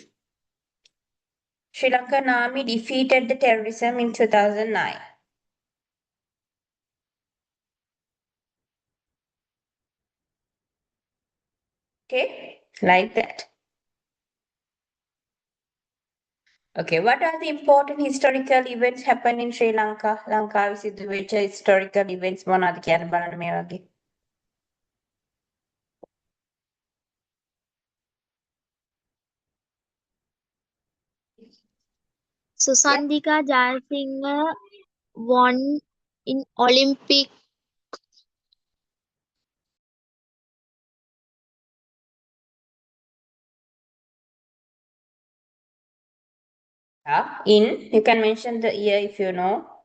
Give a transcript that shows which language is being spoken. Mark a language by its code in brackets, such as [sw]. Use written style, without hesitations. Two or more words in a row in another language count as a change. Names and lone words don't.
[en] Sri Lankan army defeated the terrorism in 2009. Okay, like that. Okay, what are the important historical events happen in Sri Lanka? [si] ලංකාවේ සිදු වෙච්ච [en] historical events [si] මොනවද කියන්න බලන්න මේ වගේ. [en] Susandika Jayasinghe won in Olympic You can mention the year if you know.